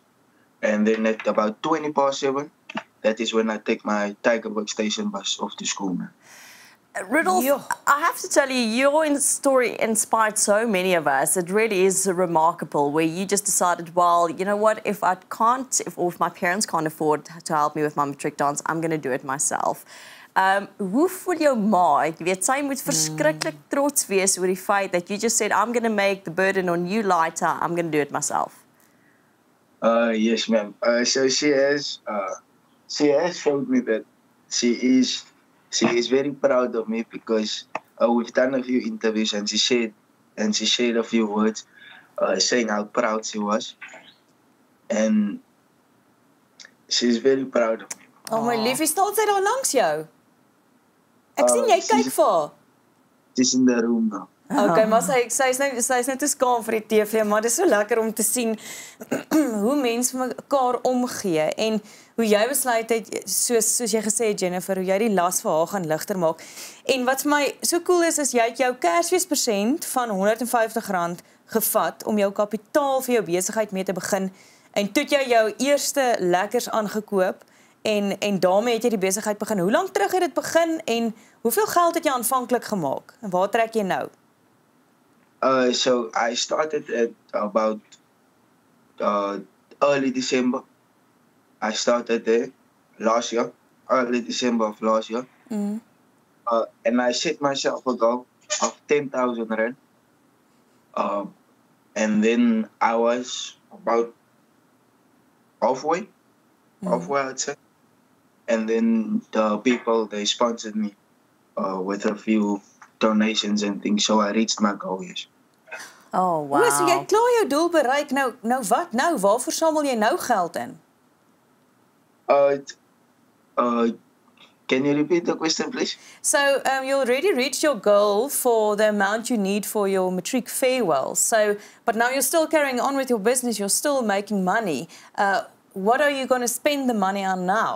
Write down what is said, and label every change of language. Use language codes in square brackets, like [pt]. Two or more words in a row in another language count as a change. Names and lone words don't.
[en] And then at about 20:07, that is when I take my Tigerberg station bus off to school, man. Rudolf, I have to tell you, your story inspired so many of us. It really is remarkable where you just decided, well, you know what, if my parents can't afford to help me with my matric dance, I'm going to do it myself. [af] Hoe voel jou ma? Ek weet sy moet verskriklik trots wees oor die feit [en] that you just said, I'm going to make the burden on you lighter, I'm going to do it myself. Yes, ma'am. So she has showed me that she is very proud of me because we've done a few interviews and she shared a few words saying how proud she was. And she's very proud of me. [af] Oh my liefie, staan sy daar langs jou? Ek sien jy kyk vir haar. [en] She's in the room now. [af] Okay, maar sy's nou te skaam vir die TV, maar dit is so lekker om te sien hoe mense mekaar omgee en hoe jy besluit het, soos jy gesê het Jennifer, hoe jy die las vir haar gaan ligter maak. En wat vir my so cool is jy het jou Kersfeespresent van R150 gevat om jou kapitaal vir jou besigheid mee te begin en toe jy jou eerste lekkers aangekoop en daarmee het jy die besigheid begin. Hoe lank terug het dit begin en hoeveel geld het jy aanvanklik gemaak? En waar trek jy nou? [en] So I started at about early December. I started there last year, early December of last year. And I set myself a goal of 10,000 rand. And then I was about halfway I'd say. And then the people, they sponsored me with a few donations and things, so I reached my goal, yes. Oh, wow. [af] So jy het klaar jou doel bereik, nou wat nou? Waarvoor samel jy nou geld in? [en] Can you repeat the question, please? So you already reached your goal for the amount you need for your matric farewell. So, but now you're still carrying on with your business, you're still making money. What are you going to spend the money on now?